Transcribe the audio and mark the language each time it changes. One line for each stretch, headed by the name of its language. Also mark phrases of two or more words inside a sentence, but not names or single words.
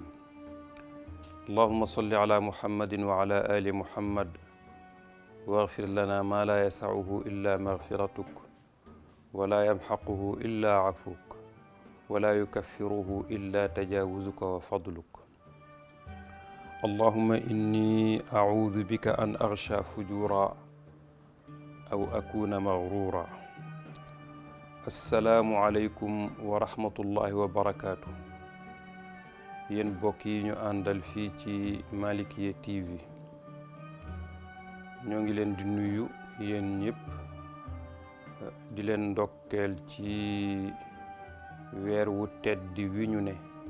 Arabic: اللهم صل على محمد وعلى آل محمد واغفر لنا ما لا يسعه إلا مغفرتك ولا يمحقه إلا عفوك ولا يكفره إلا تجاوزك وفضلك. اللهم إني أعوذ بك أن أغشى فجورا أو أكون مغرورا. السلام عليكم ورحمة الله وبركاته.
Wolof: yéen mbokk yi ñu àndal fii ci Malikia TV ñoo ngi leen di nuyu yéen ñëpp di leen ndokkeel ci weer wu tedd wi ñu ne